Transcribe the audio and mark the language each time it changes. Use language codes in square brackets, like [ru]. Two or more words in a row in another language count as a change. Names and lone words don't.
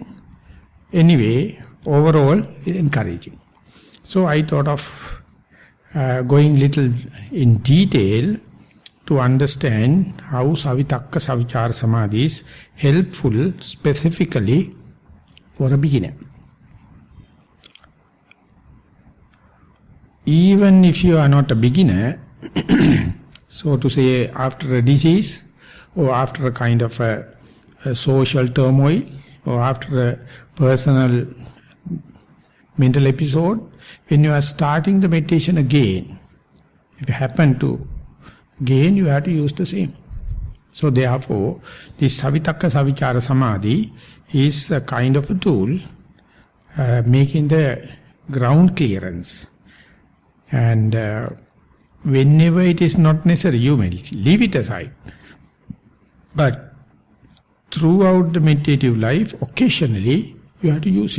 [en] Anyway, overall encouraging. So I thought of going little in detail to understand how [pi] savitakka savichara samadhi [en] is helpful specifically for a beginner. Even if you are not a beginner, so to say, after a disease, or after a kind of a social turmoil, or after a personal mental episode, when you are starting the meditation again, if you happen to again, you have to use the same. So therefore, this [pi] savitakka savichara samadhi [en] is a kind of a tool making the ground clearance. And whenever it is not necessary, you may leave it aside. But throughout the meditative life, occasionally you have to use it.